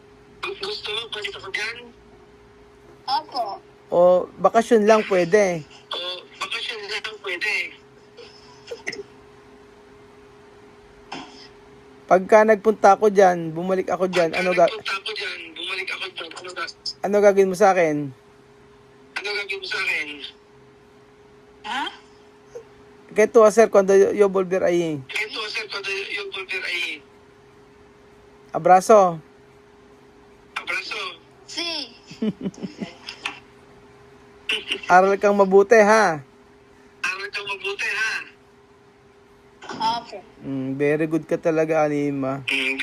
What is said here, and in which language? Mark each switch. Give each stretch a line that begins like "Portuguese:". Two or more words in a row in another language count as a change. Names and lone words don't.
Filipino: Opo. O bakasyon lang pwede? Pagka nagpunta ako dyan, bumalik ako dyan, ano gagawin mo sa akin? Ha?
Spanish: ¿Qué tú hacer cuando yo volver ahí? Abrazo. Sí.
Filipino: Aral kang mabuti, ha? Opo.
English: Very good
Filipino: ka talaga, Anima.